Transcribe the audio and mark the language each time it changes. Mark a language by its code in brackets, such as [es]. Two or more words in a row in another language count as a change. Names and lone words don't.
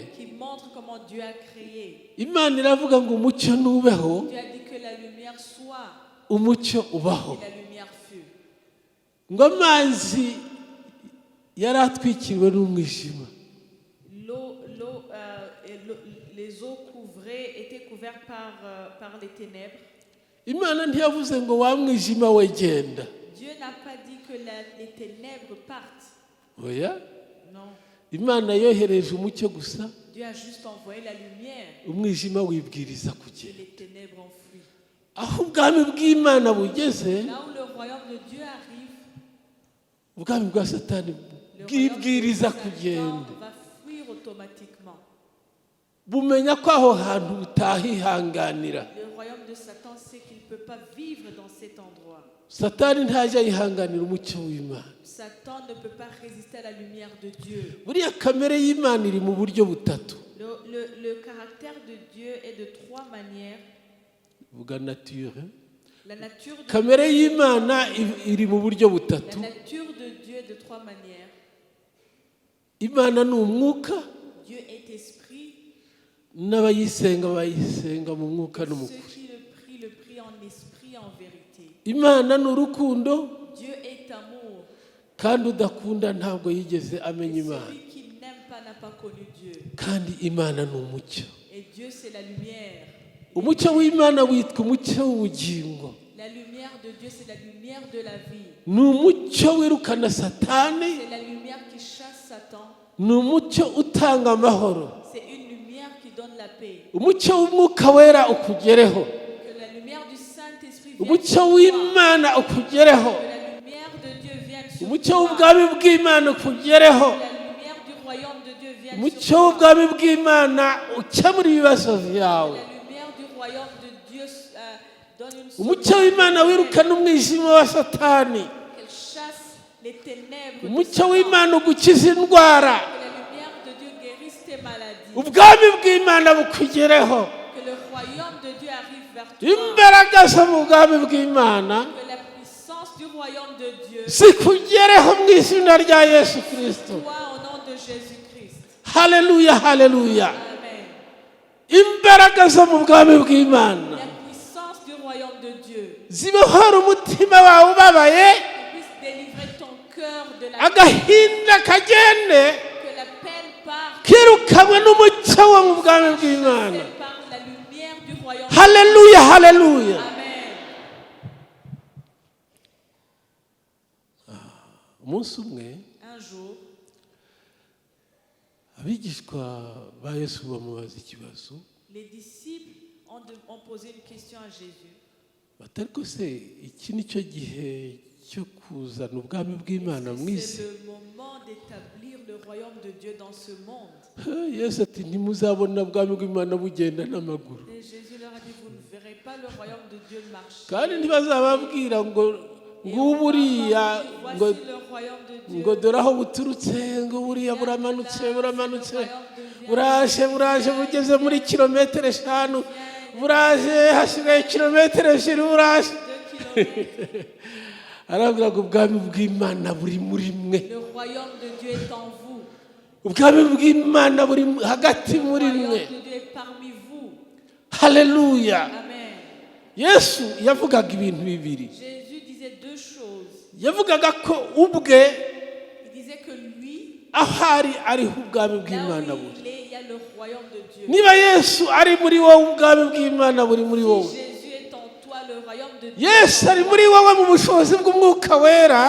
[fr] qui montre comment Dieu a créé. [rw] Imana iravuga ngo umucyo nubeho, [fr] Dieu a dit que la lumière soit, [rw] umucyo ubaho. [fr] et la lumière fut. [rw] ngo amazi yari atwikiriwe n'umwijima, [fr] Les eaux étaient couvertes par les ténèbres. [rw] Imana ntiyavuze ngo wa mwijima we genda. [fr] Dieu n'a pas dit que les ténèbres partent. [rw] oya, [fr] Non. [rw] Imana yohereje umucyo gusa, [fr] Dieu a juste envoyé la lumière [rw] umwijima wibwiriza [fr] et [rw] kugenda. [fr] les ténèbres ont fui. [rw] aho ubwami bw'Imana bugeze, [fr] Là où le royaume de Dieu arrive, [rw] ubwami bwa Satani [fr] le royaume [rw] bwibwiriza [fr] de Satan [rw] kugenda. [fr] va fuir automatiquement. [rw] bumenya ko aho hantu butahihanganira. [fr] Le royaume de Satan sait qu'il ne peut pas vivre dans cet endroit. [rw] Satani ntajya yihanganira umucyo w'Imana. [fr] Satan ne peut pas résister à la lumière de Dieu. [rw] buriya kamere y'Imana iri mu buryo butatu. [fr] Le caractère de Dieu est de trois manières. [rw] vuga nature. [fr] La nature de [rw] kamere y'Imana iri mu buryo butatu. [fr] La nature de Dieu est de trois manières. [rw] Imana ni umwuka, [fr] Dieu est esprit. [rw] n'abayisenga bayisenga mu mwuka no mu [fr] Ceux [rw] kuri. [fr] qui le prient en esprit, en vérité. [rw] Imana ni urukundo, [fr] Dieu est amour. [rw] kandi udakunda ntabwo yigeze amenya Imana. [fr] Celui qui n'aime pas n'a pas connu Dieu. [rw] kandi Imana ni umucyo. [fr] Et Dieu, c'est la lumière. [rw] umucyo w'Imana witwa umucyo w'ubugingo. [fr] La lumière de Dieu, c'est la lumière de la vie. [rw] ni umucyo wirukana Satani, [fr] C'est la lumière qui chasse Satan. [rw] ni umucyo utanga amahoro. [fr] C'est une lumière qui donne la paix. [rw] umucyo w'umwuka wera ukugereho, [fr] Que la lumière du Saint-Esprit vienne [rw] umucyo [fr] sur toi. [rw] w'Imana ukugereho, [fr] Que la lumière de Dieu vienne sur [rw] umucyo [fr] toi. [rw] w'ubwami bw'Imana ukugereho, [fr] Que la lumière du royaume de Dieu vienne [rw] umucyo [fr] sur toi. [rw] w'ubwami bw'Imana ukemura ibibazo byawe. [fr] La lumière du royaume de Dieu donne une [rw] umucyo [fr] solution. [rw] w'Imana wirukana umwijima wa Satani, [fr] Qu'elle chasse les ténèbres. de [rw] umucyo [fr] Satan. [rw] w'Imana ugukiza indwara, [fr] Que la lumière de Dieu guérisse tes maladies. [rw] ubwami bw'Imana bukugereho, [fr] Que le royaume de Dieu arrive vers toi. [rw] imbaraga zo mu bwami bw'Imana [fr] Que la puissance du royaume de Dieu [rw] zikugereho mu izina rya Yesu Kristo. [fr] soit au nom de Jésus-Christ. [rw] Haleluya, haleluya. Amen. imbaraga zo mu bwami bw'Imana [fr] La puissance du royaume de Dieu. [rw] zibohora umutima wawe ubabaye, [fr] Qui puisse délivrer ton cœur de la [rw] agahinda kagende [fr] que la peine part [rw] kirukanwe n'umucyo wo mu bwami bw'Imana. [fr] par la lumière du royaume. [rw] Haleluya, haleluya. Amen. Umunsi umwe [fr] Un jour, [rw] abigishwa ba Yesu bamubaza ikibazo, [fr] les disciples ont posé une question à Jésus. [rw] batari ko se iki ni cyo gihe cyo kuzana ubwami bw'Imana mu isi? [fr] C'est le moment d'établir le royaume de Dieu dans ce monde. [rw] Yesu ati ntimuzabona ubwami bw'Imana bugenda n'amaguru, [fr] Et Jésus leur a dit, vous ne verrez pas le royaume de Dieu marcher. [rw] kandi ntibazababwira ngo nguburiya ngo [fr] Voici le royaume de Dieu. [rw] ngo dore aho buturutse, ngo buriya buramanutse buraje bugeze muri kilometero 5, buraje hasigaye kilometero 2 buraje. [fr] 2 kilomètres. [rw] Arabwira ngo ubwami bw'Imana buri muri mwe, [fr] Le royaume de Dieu est en vous. [rw] ubwami bw'Imana buri hagati [fr] Le [rw] muri [fr] royaume [rw] mwe. [fr] de Dieu est parmi vous. [rw] Haleluya. Amen. Yesu yavugaga ibintu bibiri. [fr] Jésus disait 2 choses. [rw] Yavugaga ko ubwe [fr] Il disait que lui, [rw] ahari ariho ubwami [fr] là [rw] bw'Imana [fr] où [rw] buri. [fr] il est, il y a le royaume de Dieu. [rw] Niba Yesu ari muri wowe, ubwami bw'Imana buri muri [fr] Si [rw] wowe. [fr] Jésus est en toi, le royaume de Dieu. [rw] Yesu ari muri wowe mu bushobozi bw'Umwuka Wera,